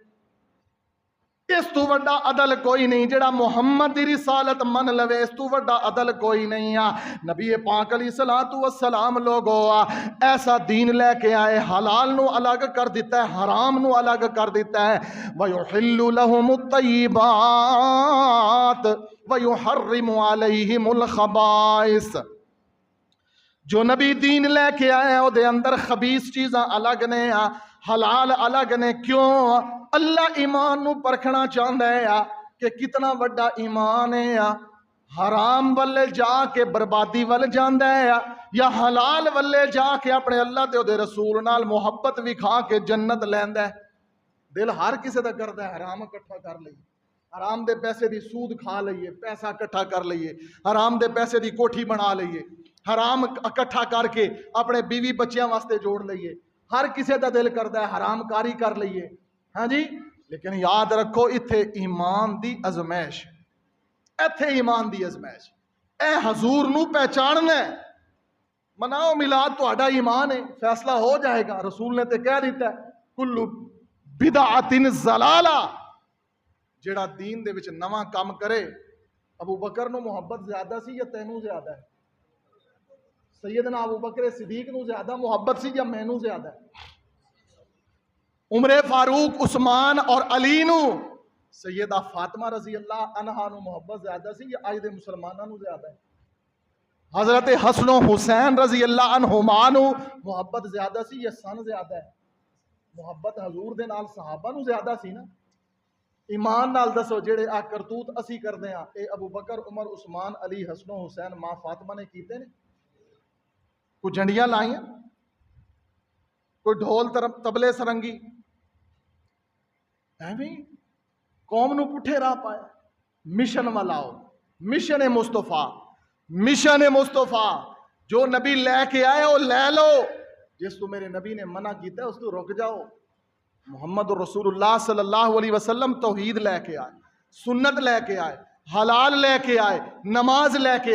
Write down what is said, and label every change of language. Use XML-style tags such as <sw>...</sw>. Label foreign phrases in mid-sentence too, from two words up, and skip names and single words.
<pa>اس تو وڈا عدل کوئی نہیں جڑا محمد دی رسالت من لوے اس تو وڈا عدل کوئی نہیں نبی پاک</pa> <ar>علیہ الصلوۃ والسلام</ar> <pa>لوگو ایسا دین لے کے آئے حلال نو الگ کر دیتا ہے حرام نو الگ کر دیتا ہے</pa> <ar>وَيُحِلُّ لَهُمُ الطَّيِّبَاتِ وَيُحَرِّمُ عَلَيْهِمُ الْخَبَائِثَ</ar> <pa>جو نبی دین لے کے آئے او دے اندر خبیث چیزاں الگ نے حلال الگ نے کیوں اللہ ایمان نو پرکھنا چاہتا ہے کہ کتنا وڈا ایمان ہے حرام والے جا کے بربادی وال جاندا ہے یا حلال والے جا کے اپنے اللہ تے او دے رسول نال محبت وکھا کے جنت لیندا ہے دل ہر کسے دا کردا ہے حرام اکٹھا کر لئیے حرام دے پیسے دی سود کھا لئیے پیسہ اکٹھا کر لئیے حرام دے پیسے دی کوٹھی بنا لئیے حرام اکٹھا کر کے اپنے بیوی بچیاں واسطے جوڑ لئیے ہر کسے دا دل کردا ہے حرام کاری کر لئیے ہاں جی لیکن یاد رکھو اتھے ایمان دی ازمائش ایتھے ایمان دی ازمائش اے حضور نو پہچاننا ہے مناؤ میلاد تہاڈا ایمان ہے فیصلہ ہو جائے گا رسول نے تے کہہ دیتا ہے</pa> <ar>کل بدعت ضلالہ</ar> <pa>جڑا دین دے وچ نواں کام کرے ابو بکر نو محبت زیادہ سی یا تینوں زیادہ ہے سیدنا ابو بکر صدیق نو زیادہ محبت سی یا مینوں زیادہ ہے عمر فاروق عثمان اور علی نو سیدہ فاطمہ رضی اللہ عنہا نو محبت زیادہ سی یا آج دے مسلمانہ نو زیادہ ہے حضرت حسن و حسین</pa> <ar>رضی اللہ عنہما</ar> <pa>نو محبت زیادہ سی یا سن زیادہ ہے محبت حضور دے نال صحابہ نو زیادہ سی نا ایمان نال دسو جڑے آ کرتوت اسی کردے ہیں اے ابو بکر عمر عثمان علی حسن و حسین ماں فاطمہ نے کیتے نے کوئی جھنڈیاں لائیں کوئی ڈھول تبلے سرنگی ایویں قوم نو پٹھے راہ پایا مشن والاؤ مشن مصطفیٰ مشن مصطفیٰ جو نبی لے کے آئے وہ لے لو جس تو میرے نبی نے منع کیتا ہے اس تو رک جاؤ محمد رسول اللہ</pa> <ar>صلی اللہ علیہ وسلم</ar> <pa>توحید لے کے آئے سنت لے کے آئے حلال لے کے آئے نماز لے کے</pa>